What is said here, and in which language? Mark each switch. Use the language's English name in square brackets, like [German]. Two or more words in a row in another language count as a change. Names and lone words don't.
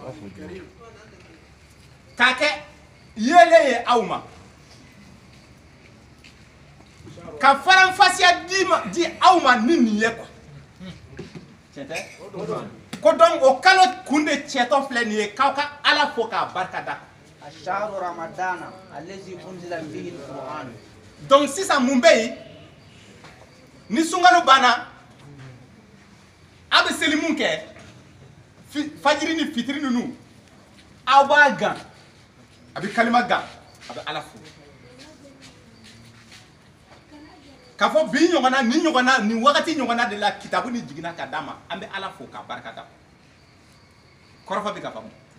[Bambara] k'a kɛ yeelen ye aw ma ka faranfasiya di aw ma ni nin ye quoi tiɲɛ tɛ ko donc o kalo kun de cɛtɔ filɛ nin ye k'aw ka ala fo k'a barika da [Arabic] أشهد رمضان الذي أنزل فيه القرآن [Bambara] donc sisan mun bɛ yen ni sunkalo banna a bɛ seli mun kɛ fajiri ni fitiri ninnu aw b'a gan a bɛ kalima gan a bɛ ala fo k'a fɔ bi ɲɔgɔnna ni wagati ɲɔgɔnna de la kitabu ni jiginna ka d'a ma an bɛ ala fo k'a barika da kɔrɔfɔ bɛ ka faamu